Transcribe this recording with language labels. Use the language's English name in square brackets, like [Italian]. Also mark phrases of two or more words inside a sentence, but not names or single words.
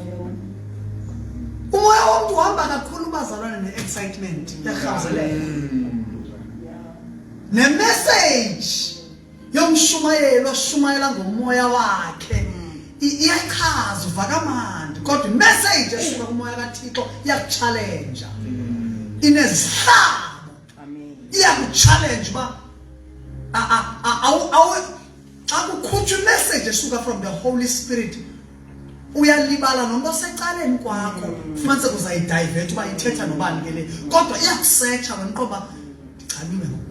[Xhosa] Umoya womuntu uhamba kakhulu bazalwane ne-excitement yarhazelela. Ne-message yomshumayelo oshumayela ngomoya wakhe iyachaza uvakamandi kodwa i-message esuka kumoya kaThixo iyakuchallenge. Inezihlabo. Iyakuchallenge uba xa kukhutshwa i-message esuka [English] from the Holy Spirit [Xhosa] uyalibala nomuntu osecaleni kwakho fumanise kuzayidivert uba ithetha nobani ke le kodwa iyakusetsha wena ndichaniwe ngoku.